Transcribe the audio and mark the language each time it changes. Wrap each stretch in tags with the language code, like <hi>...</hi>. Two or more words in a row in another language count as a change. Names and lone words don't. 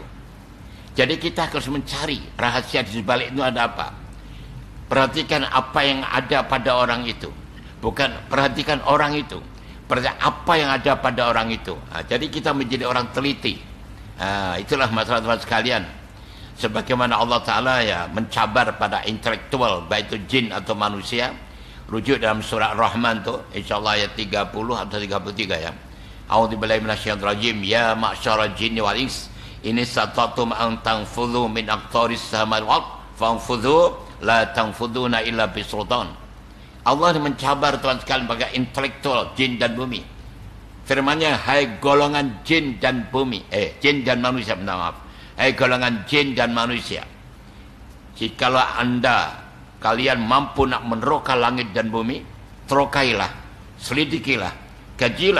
<ms>Jadi kita harus mencari rahasia di sebalik itu ada apa. Perhatikan apa yang ada pada orang itu, bukan perhatikan orang itu. Perhatikan apa yang ada pada orang itu. Jadi kita menjadi orang teliti. Itulah masalah teman sekalian. Sebagaimana Allah Ta'ala ya mencabar pada intelektual, baik itu jin atau manusia. Rujuk dalam surah Rahman tu, insyaAllah ayat 30 atau 33 ya.</ms> <ar>أعوذ بالله من الشيطان الرجيم. يا معشر الجن والإنس إن استطعتم أن تنفذوا من أقطار السماوات والأرض فانفذوا لا تنفذون إلا بسلطان.</ar> <ms>Allah mencabar tuan sekalian bagi intelektual jin dan bumi. Firman-Nya, hai golongan jin dan bumi, jin dan manusia, minta maaf. Hai golongan jin dan manusia, jikalau kalian mampu nak meneroka langit dan bumi, terokailah, selidikilah, kajilah.</ms>